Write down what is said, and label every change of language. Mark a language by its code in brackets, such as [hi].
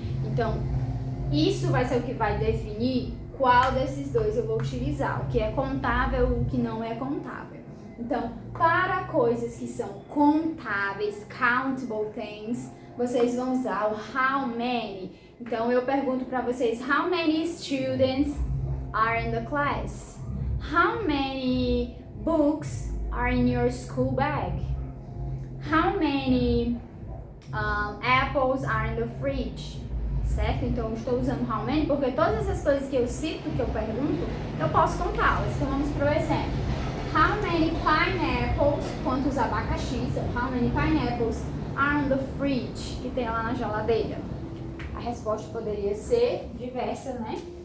[pt] Então, isso vai ser o que vai definir qual desses dois eu vou utilizar, o que é contável e o que não é contável. Então, para coisas que são contáveis, countable things, vocês vão usar o how many. [en] Então, eu pergunto para vocês, how many students are in the class? How many books are in your school bag? How many apples are in the fridge? [pt] Certo? Então, eu estou usando how many porque todas essas coisas que eu cito, que eu pergunto, eu posso contá-las. Então, vamos para o exemplo. How many pineapples, quantos abacaxis, how many pineapples are in the fridge, que tem lá na geladeira? A resposta poderia ser diversa, né?